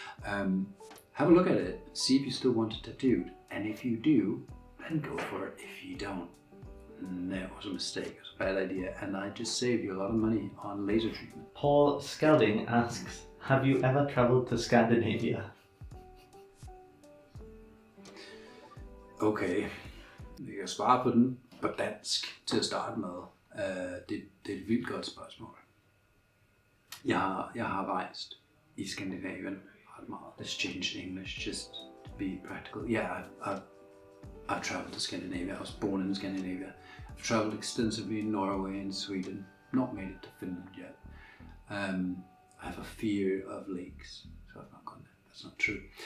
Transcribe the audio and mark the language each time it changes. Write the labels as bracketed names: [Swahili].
[English] Have a look at it, see if you still want it tattooed, and if you do, then go for it. If you don't, that was a mistake, it was a bad idea, and I just saved you a lot of money on laser treatment. Paul Skelding asks, have you ever travelled to Scandinavia? [Danish] Okay, jeg kan svare på den but dansk til at starte med. Det er et vildt godt spørgsmål. Jeg har rejst i Scandinavia ret meget. [English] Let's change in English just to be practical. Yeah, I've traveled to Scandinavia. I was born in Scandinavia. I've traveled extensively in Norway and Sweden. Not made it to Finland yet. I have a fear of lakes, so I've not gone there. That's not true.